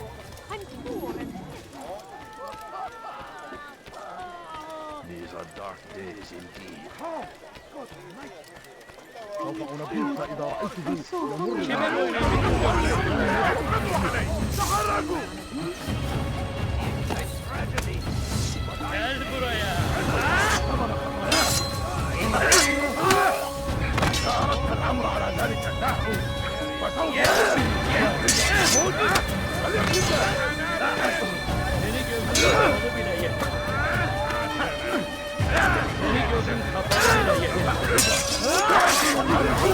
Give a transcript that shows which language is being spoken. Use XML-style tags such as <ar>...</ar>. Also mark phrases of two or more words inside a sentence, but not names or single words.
<en>I'm poor and These are dark days indeed. Oh, good night.</en> <ar>سوف أنبهك إذا رأيته يمر تحركوا!</ar> <en>Tragedy.</en> <tr>Gel buraya.</tr> <ar>أردت الأمر على ذلك النحو فسوف</ar> <tr>Seni gözün kapalı bile yeter. Seni gözün kapalı bile yeter.</tr>